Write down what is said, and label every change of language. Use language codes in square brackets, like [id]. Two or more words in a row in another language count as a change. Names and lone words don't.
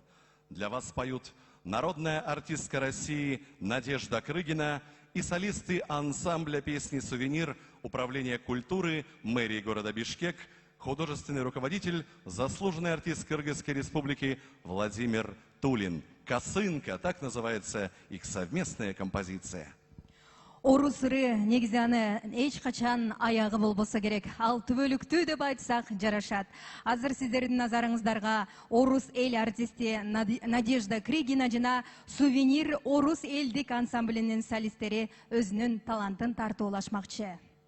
[ru] Для вас поют народная артистка России Надежда Крыгина и солисты ансамбля песни «Сувенир» Управления культуры мэрии города Бишкек, художественный руководитель, заслуженный артист Кыргызской республики Владимир Тулин. «Косынка» — так называется их совместная композиция. [ky] Орус ыры негизи аны эч качан аягы болбосо керек. Ал түбөлүктүү деп айтсак жарашат. Азыр сиздердин назарыңыздарга орус эл артисти Надежда Крыгина жана «Сувенир» орус элдик ансамблинин солисттери өзүнүн талантын тартуулашмакчы.